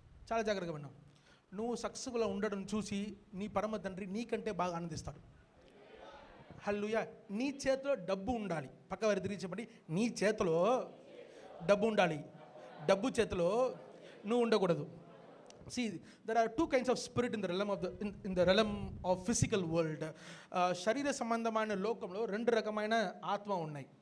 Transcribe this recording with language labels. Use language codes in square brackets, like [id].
[te] చాలా జాగ్రత్తగా విన్నావు. నువ్వు సక్సెస్ఫుల్గా ఉండడం చూసి నీ పరమ తండ్రి నీకంటే బాగా ఆనందిస్తాడు. హల్లెలూయా. నీ చేతిలో డబ్బు ఉండాలి. పక్క వారి తిరిగి చెప్పండి, నీ చేతిలో డబ్బు ఉండాలి. డబ్బు చేతిలో నువ్వు ఉండకూడదు. [en] See, there are two kinds of spirit in the realm of in the realm of physical world. [te] శరీర సంబంధమైన లోకంలో 2 రకమైన ఆత్మ ఉన్నాయి.